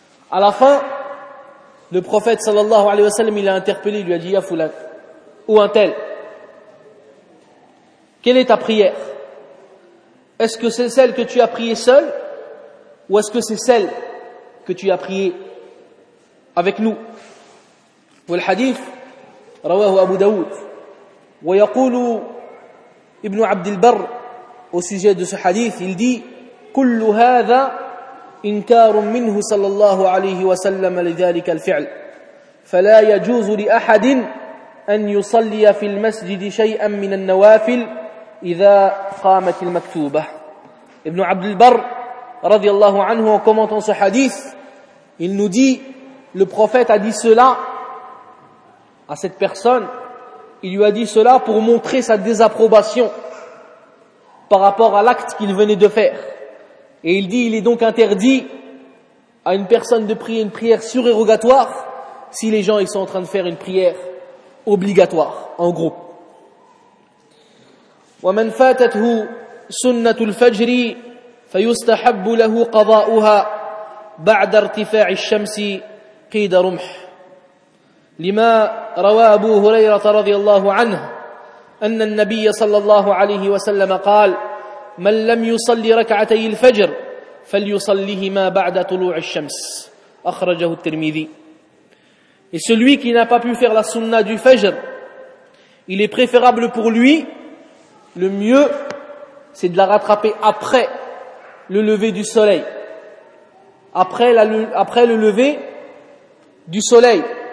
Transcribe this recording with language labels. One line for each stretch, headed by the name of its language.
French: À la fin, le prophète
Arabic: sallallahu alayhi wa sallam,
French: il a interpellé, il lui a dit, « Ya Foulan, ou un tel, quelle est ta prière? Est-ce que c'est celle que tu as priée seul ou est-ce que c'est celle que tu as priée avec nous ?» Ou le hadith,
Arabic: « Rawahu Abu Daoud, wa yaqulu Ibn Abd al-Barr,
French: au sujet de ce hadith, il dit
Arabic: كل هذا إنكار منه صلى الله عليه وسلم لذلك الفعل فلا يجوز لأحد أن يصلي في المسجد شيئا من النوافل إذا قامت المكتوبة. Ibn Abd al-Barr رضي الله عنه
French: en commentant ce hadith, Il nous dit, le prophète a dit cela à cette personne, il lui a dit cela pour montrer sa désapprobation par rapport à l'acte qu'il venait de faire. Et il dit, il est donc interdit à une personne de prier une prière surérogatoire si les gens ils sont en train de faire une prière obligatoire, en groupe.
Arabic: وَمَنْ فَاتَتْهُ سُنَّةُ الْفَجْرِ فَيُسْتَحَبُّ لَهُ قَضَاءُهَا بَعْدَ ارْتِفَاعِ الشَّمْسِ قِيدَ رُمْحِ لما روى أبو هريرة رضي الله عنه أن النبي صلى الله عليه وسلم قال من لم يصلي ركعتي الفجر فليصليهما بعد طلوع الشمس أخرجه الترمذي.
French: Et celui qui n'a pas pu faire la sunna du fajr, il est préférable pour lui, le mieux, c'est de la rattraper après le lever du soleil. Après le lever du soleil.